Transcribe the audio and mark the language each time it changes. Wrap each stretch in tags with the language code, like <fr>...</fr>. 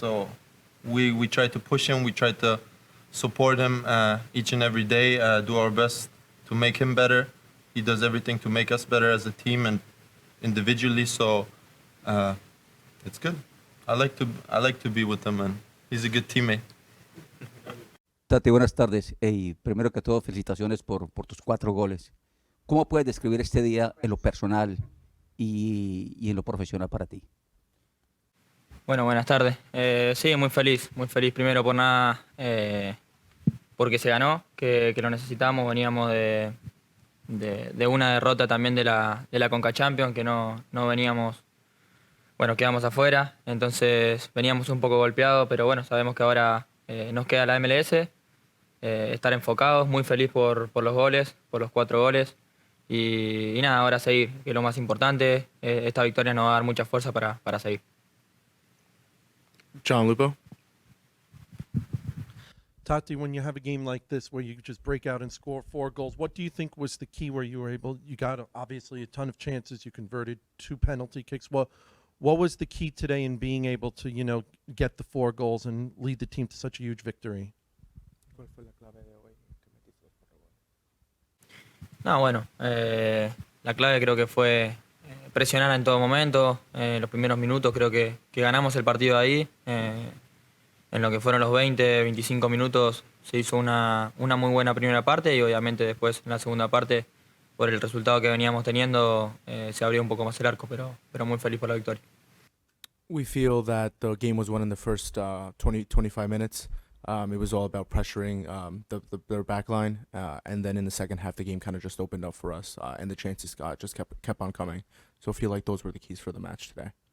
<en>So we try to push him. We try to support him each and every day, do our best to make him better. He does everything to make us better as a team and individually. So it's good. I like to be with him, and he's a good teammate.</en> <es>Taty, buenas tardes. Primero que todo, felicitaciones por tus 4 goles. ¿Cómo puedes describir este día en lo personal y en lo profesional para ti? Bueno, buenas tardes. Sí, muy feliz primero por nada, porque se ganó, que lo necesitamos. Veníamos de una derrota también de la Conca Champions, que no veníamos, quedamos afuera, entonces veníamos un poco golpeados, pero bueno, sabemos que ahora nos queda la MLS, estar enfocados, muy feliz por los goles, por los 4 goles, y nada, ahora seguir, que es lo más importante. Esta victoria nos va a dar mucha fuerza para seguir.</es> <en>John Lupo. Taty, when you have a game like this where you just break out and score 4 goals, what do you think was the key where you got obviously a ton of chances, you converted 2 penalty kicks. What was the key today in being able to, get the 4 goals and lead the team to such a huge victory?</en> <es>No, la clave creo que fue presionar en todo momento. Los primeros minutos creo que ganamos el partido ahí. En lo que fueron los 20, 25 minutos se hizo una muy buena primera parte, y obviamente después en la segunda parte, por el resultado que veníamos teniendo, se abrió un poco más el arco, pero muy feliz por la victoria.</es> <en>We feel that the game was won in the first 20-25 minutes. It was all about pressuring their back line, and then in the second half, the game kind of just opened up for us, and the chances just kept on coming. So I feel like those were the keys for the match today.</en>